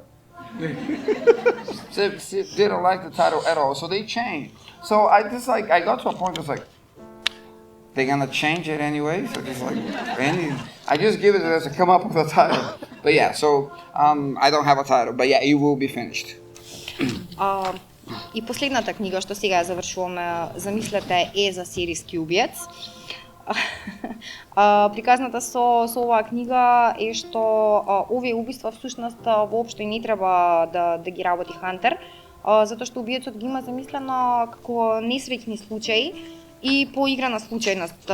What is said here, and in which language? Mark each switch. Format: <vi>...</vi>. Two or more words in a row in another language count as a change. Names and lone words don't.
<en>They don't like the title at all. So they changed. So I got to a point that's like, they're gonna change it anyway. So just like I just give it as a come up with a title. But yeah, so I don't have a title, but yeah, it will be finished.</en> <mk>И последната книга што сега завршуваме, замислете, е за серијски убиец. Приказната со оваа книга е што овие убиства всушност воопшто и не треба да ги работи Хантер, затоа што убиецот ги има замислено како несреќни случаи и по игра на случајност.</mk>